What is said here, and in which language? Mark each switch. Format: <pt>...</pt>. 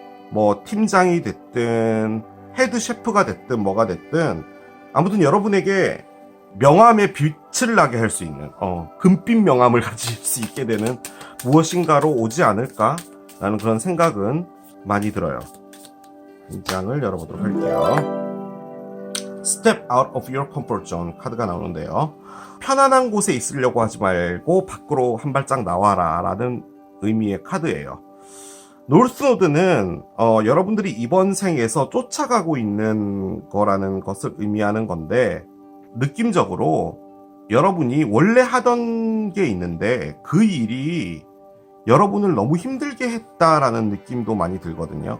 <ko>뭐 팀장이 됐든 헤드 셰프가 됐든 뭐가 됐든 아무튼 여러분에게 명함에 빛을 나게 할 수 있는 금빛 명함을 가질 수 있게 되는 무엇인가로 오지 않을까라는 그런 생각은 많이 들어요. 이 장을 열어보도록 할게요.</ko> <en>Step out of your comfort zone</en> <ko>카드가 나오는데요. 편안한 곳에 있으려고 하지 말고 밖으로 한 발짝 나와라 라는 의미의 카드예요. 노스노드는 여러분들이 이번 생에서 쫓아가고 있는 거라는 것을 의미하는 건데 느낌적으로 여러분이 원래 하던 게 있는데 그 일이 여러분을 너무 힘들게 했다라는 느낌도 많이 들거든요.</ko>